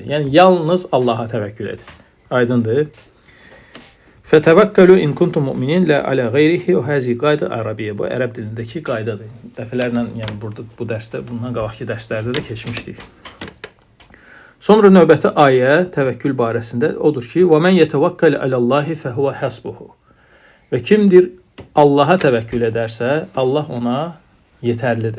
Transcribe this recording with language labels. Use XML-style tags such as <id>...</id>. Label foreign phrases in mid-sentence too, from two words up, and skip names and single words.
<az>Yəni yalnız Allah'a təvəkkül et.</az> <ar>Aydındır? فتوكلوا إن كنتم مؤمنين لا على غيره وهذه قاعدة عربية.</ar> <az>Bu ərəb dilindəki qaydadır. Dəfələrlə, yəni burada bu dərsdə, bundan qabaqki dərslərdə də keçmişdik. Sonra növbəti ayə təvəkkül barəsində odur ki,</az> <ar>ومن يتوكل على الله فهو حسبه.</ar> <az>Və kimdir Allah'a təvəkkül edərsə, Allah ona yetərlidir.</az>